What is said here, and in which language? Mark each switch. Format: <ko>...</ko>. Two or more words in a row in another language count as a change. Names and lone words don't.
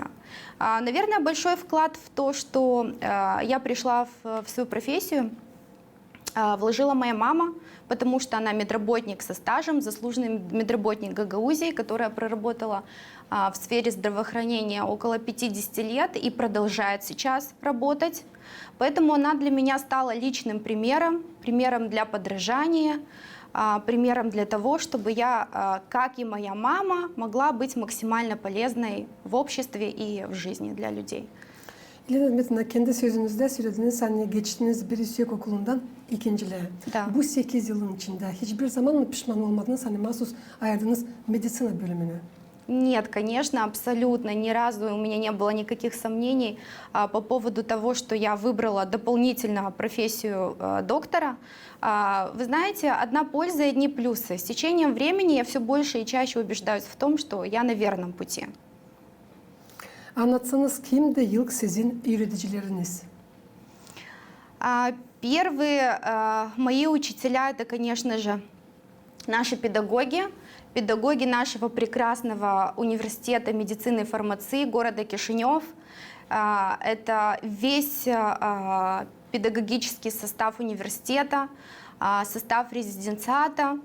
<ru>Наверное, большой вклад в то, что я пришла в свою профессию, вложила моя мама, потому что она медработник со стажем, заслуженный медработник Гагаузии, которая проработала в сфере здравоохранения около 50 лет и продолжает сейчас работать. Поэтому она для меня стала личным примером для подражания, примером для того, чтобы я, как и моя мама, могла быть максимально полезной в обществе и в жизни для людей.</ru> <gag>Lena Dmitrievna, kendi sözünüzde söylediğiniz hani geçtiğiniz bir yüksek okulundan ikinciliğe.</gag> <ru>Da.</ru> <gag>Bu 8 yılın içinde hiçbir zaman mı pişman olmadınız hani mahsus ayırdınız medicina bölümünü?</gag> <ru>Нет, конечно, абсолютно. Ни разу у меня не было никаких сомнений по поводу того, что я выбрала дополнительно профессию доктора. Вы знаете, одна польза и одни плюсы. С течением времени я все больше и чаще убеждаюсь в том, что я на верном пути.</ru> <gag>Anlatsanız kimdi ilk sizin öğreticileriniz?</gag> <ru>Первые мои учителя — это, конечно же, наши педагоги, педагоги нашего прекрасного университета медицины и фармации города Кишинев. Это весь педагогический состав университета, состав резиденциата.</ru>